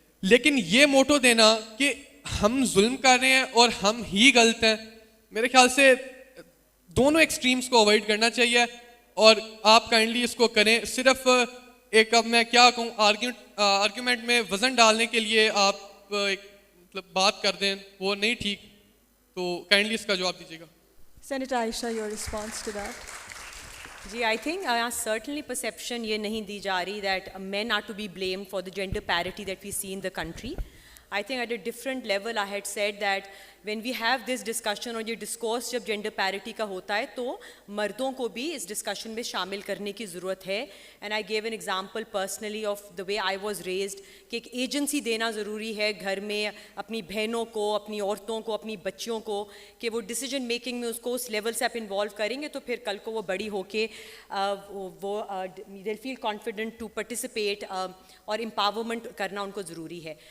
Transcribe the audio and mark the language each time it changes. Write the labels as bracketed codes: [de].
[ur] لیکن یہ موٹو دینا کہ ہم ظلم کر رہے ہیں اور ہم ہی غلط ہیں, میرے خیال سے دونوں ایکسٹریمز کو اوائڈ کرنا چاہیے. اور آپ کائنڈلی اس کو کریں, صرف ایک اب میں کیا کہوں آرگیومنٹ میں وزن ڈالنے کے لیے آپ ایک مطلب بات کر دیں, وہ نہیں ٹھیک. تو کائنڈلی اس کا جواب دیجیے گا. [en] Senator Ayesha, your response to that. جی I think certainly perception [ur] یہ نہیں دی جا رہی [en] That men are to be blame for the gender parity that we see in the country. I think at a different level I had said that when we have this discussion [ur] اور یہ discourse جب gender parity کا ہوتا ہے تو مردوں کو بھی اس ڈسکشن میں شامل کرنے کی ضرورت ہے. [en] and I give an example personally of the way I was raised [ur] کہ ایک ایجنسی دینا ضروری ہے گھر میں اپنی بہنوں کو, اپنی عورتوں کو, اپنی بچیوں کو, کہ وہ ڈیسیجن میکنگ میں اس کو اس لیول سے آپ انوالو کریں گے تو پھر کل کو وہ بڑی ہو کے وہ [en] they feel confident to participate [ur] اور امپاورمنٹ کرنا ان کو ضروری ہے.